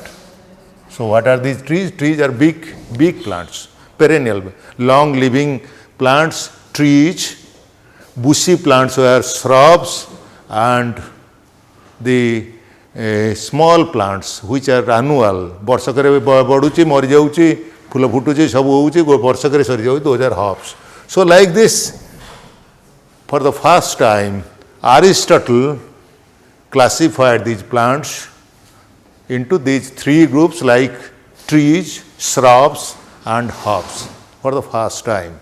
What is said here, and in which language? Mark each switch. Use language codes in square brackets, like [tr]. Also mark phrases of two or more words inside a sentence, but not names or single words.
[en] So what are these trees? Trees are big plants, perennial, long living plants, trees. Bushy plants were shrubs, and the small plants which are annual, [or] ବର୍ଷକରେ ବଢ଼ୁଛି ମରିଯାଉଛି, ଫୁଲ ଫୁଟୁଛି, ସବୁ ହେଉଛି, ବର୍ଷକରେ ସରିଯାଉଛି, [en] those are herbs. So like this, for the first time, Aristotle classified these plants into these three groups like trees, shrubs and herbs for the first time.